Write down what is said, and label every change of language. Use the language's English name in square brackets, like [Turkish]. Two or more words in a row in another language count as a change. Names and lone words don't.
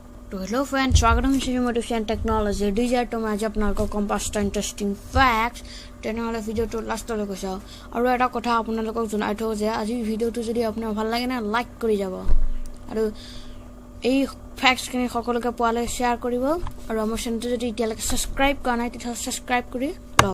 [Hindi] तो हेलो फ्रेंड्स, स्वागत है मोटिवेशन टेक्नोलॉजी डिजायर मैं आज आपको कम [Assamese] 5টা [English] interesting facts [Assamese] তেনেহলে ভিডিওটো লাষ্টলৈকে চাও আৰু এটা কথা আপোনালোকক জনাই থওঁ যে আজি ভিডিওটো যদি আপোনাৰ ভাল লাগে না লাইক কৰি যাব আৰু এই ফ্যাক্টছখিনি সকলোকে পোৱালে শেয়াৰ কৰিব আৰু আমাৰ চেনেলটো যদি এতিয়ালৈকে সাবস্ক্ৰাইব কৰা নাই তেতিয়া সাবস্ক্ৰাইব কৰি লওক।